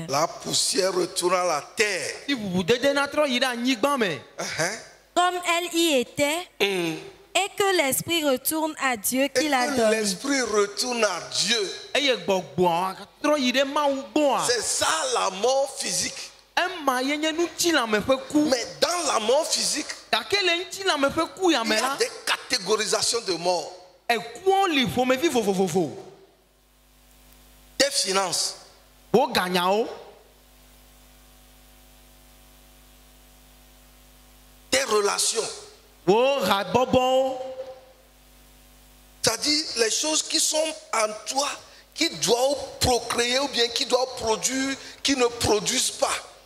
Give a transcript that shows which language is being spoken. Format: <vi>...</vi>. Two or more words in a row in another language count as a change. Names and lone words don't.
<fr>La poussière retourne à la terre.</fr> <ee>Si bubudede na trɔ yi ɖe anyigba me.</ee> <fr>Comme elle y était, et que l'esprit retourne à Dieu Et qui l'a que donné. l'esprit retourne à Dieu.</fr> <ee>Eye gbɔgbɔa trɔ yi ɖe Mawu gbɔa.</ee> <fr>C'est ça la mort physique.</fr> <ee>Ema ye nye ŋutilame ƒe ku.</ee> <fr>Mais dans la mort physique,</fr> <ee>Gake le ŋutilame ƒe ku ya</ee> <fr>il</fr> <ee>me</ee> <fr>y a</fr> <ee>la.</ee> <fr>des catégorisations de mort.</fr> <ee>Ekuwo li ƒomevi vovovovo.</ee> <fr>Tes finances,</fr> <ee>Wo ganyawo.</ee> <fr>tes relations,</fr> <ee>Wo habɔbɔwo.</ee> <fr>c'est-à-dire les choses qui sont en toi, qui doivent procréer ou bien qui doivent produire, qui ne produisent pas.</fr>